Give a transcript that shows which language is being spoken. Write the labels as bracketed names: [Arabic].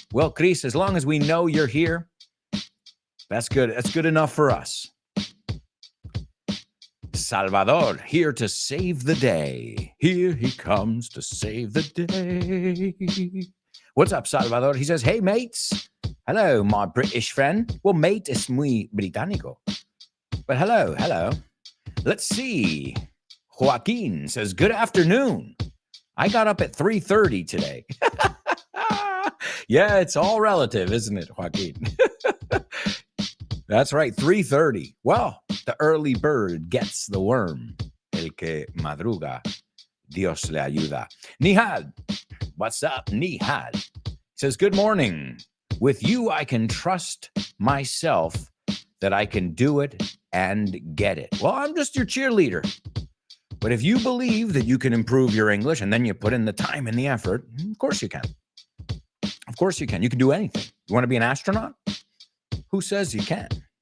[English] Well, Chris, as long as we know you're here, that's good. That's good enough for us. Salvador, here to save the day. Here he comes to save the day. What's up, Salvador? He says, hey, mates. Hello, my British friend. [Spanish] Well, mate es muy británico. [English] But hello. Let's see. Joaquin says, good afternoon. I got up at 3:30 today. Yeah, it's all relative, isn't it, Joaquin? That's right, 3:30. Well, the early bird gets the worm. [Spanish] El que madruga, Dios le ayuda. [English] Nihal, what's up, Nihal? Says, good morning. With you, I can trust myself that I can do it and get it. Well, I'm just your cheerleader. But if you believe that you can improve your English and then you put in the time and the effort, of course you can. Of course you can. You can do anything. You want to be an astronaut? Who says you can't?